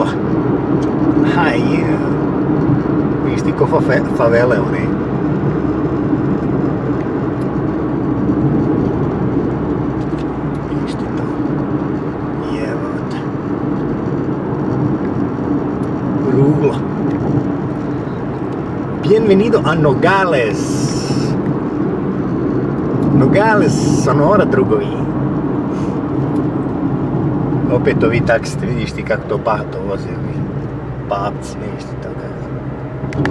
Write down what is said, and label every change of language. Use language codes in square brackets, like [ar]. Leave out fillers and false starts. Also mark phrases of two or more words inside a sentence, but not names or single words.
[sr] Haj, vidiš ti ko favele, one. Vidiš ti to. Jebate. Rugla. [es] Bienvenido a Nogales. Nogales, Sonora, [sr] drugovi. Opet ovi taksiste, vidiš ti kako to bahato voze, ovi papci, vidiš ti to kako.